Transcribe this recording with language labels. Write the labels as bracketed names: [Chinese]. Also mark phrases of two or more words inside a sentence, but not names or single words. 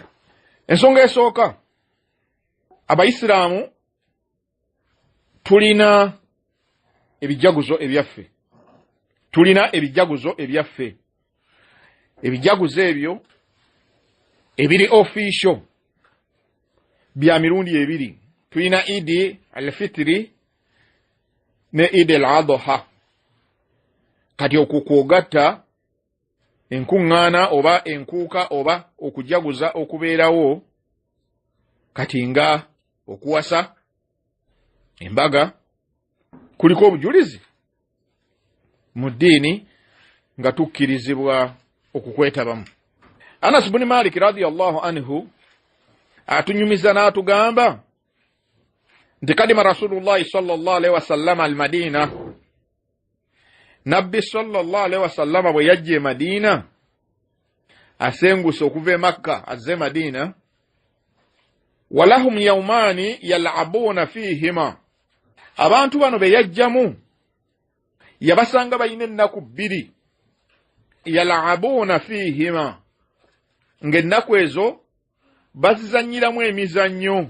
[Ganda] Ensonga esooka, Abayisiraamu tulina ebijaguzo ebyaffe. Tulina ebijaguzo ebyaffe. Ebijaguzo ebyo ebiri official bya mirundi ebiri. Tulina Idi al-Fitri ne Idi al-Adha. Kati okukwogatta enkuŋŋaana oba enkuuka oba okujaguza okubeerawo kati nga okuwasa embaga kuliko obujulizi mu ddiini nga tukkirizibwa okukwetabamu. Anas bin Malik [Arabic] رضي الله عنه [Ganda] atunyumiza n'atugamba nti [Arabic] قدم رسول الله صلى الله عليه وسلم المدينة. [Ganda] Nabbi [Arabic] صلى الله عليه وسلم [Ganda] bwe yajja e Madina asenguse okuva e Makka azze Madina. [Arabic] ولهم يومان يلعبون فيهما. [Ganda] Abantu bano be yajjamu yabasanga bayina ennaku bbiri [Arabic] يلعبون فيهما, [Ganda] ng'ennaku ezo bazizannyiramu emizannyo.